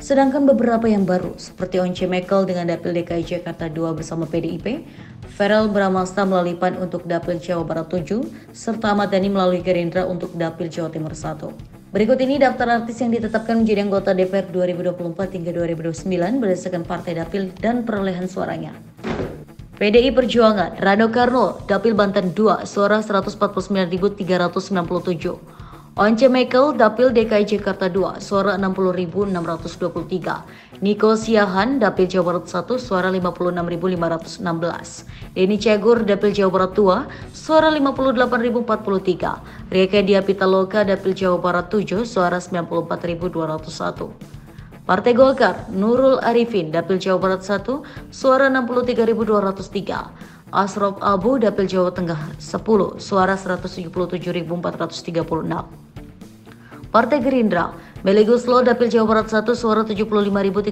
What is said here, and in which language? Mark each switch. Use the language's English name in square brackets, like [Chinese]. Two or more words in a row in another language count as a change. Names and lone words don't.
[Indonesian] Sedangkan beberapa yang baru seperti Once Mekel dengan Dapil DKI Jakarta 2 bersama PDIP, Verrel Bramasta melalui PAN untuk Dapil Jawa Barat 7, serta Ahmad Dhani melalui Gerindra untuk Dapil Jawa Timur 1. Berikut ini daftar artis yang ditetapkan menjadi anggota DPR 2024 hingga 2029 berdasarkan partai dapil dan perolehan suaranya. PDI Perjuangan, Rano Karno, Dapil Banten 2, suara 149.397. Once Mekel, Dapil DKI Jakarta 2, suara 60.623. Niko Siahan, Dapil Jawa Barat 1, suara 56.516. Denny Cagur, Dapil Jawa Barat 2, suara 58.043. Rieke Diah Pitaloka, Dapil Jawa Barat 7, suara 94.201. Partai Golkar, Nurul Arifin, Dapil Jawa Barat 1, suara 63.203. Asraf Abu, Dapil Jawa Tengah 10, suara 177.436. Partai Gerindra, Melly Guslo, Dapil Jawa Barat 1, suara 75.369.